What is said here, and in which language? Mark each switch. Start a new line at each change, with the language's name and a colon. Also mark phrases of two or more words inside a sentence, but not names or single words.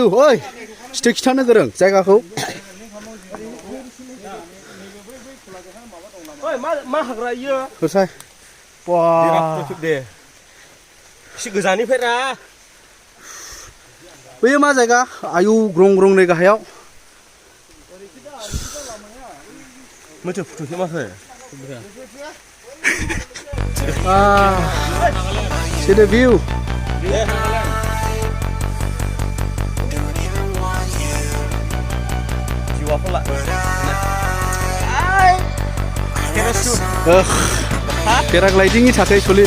Bodo: Oi, stick खिथानो गोरों जायगाखौ मा हाग्रा इयो होसाय दे एसे गोजाननिफ्राय रा बैयो मा जायगा आयु ग्रं ग्रं नै गाहायाव मोथो फुथुसो माखो
English: see the view
Bodo: पेराग्लाइडिंनि थाखाय सलिड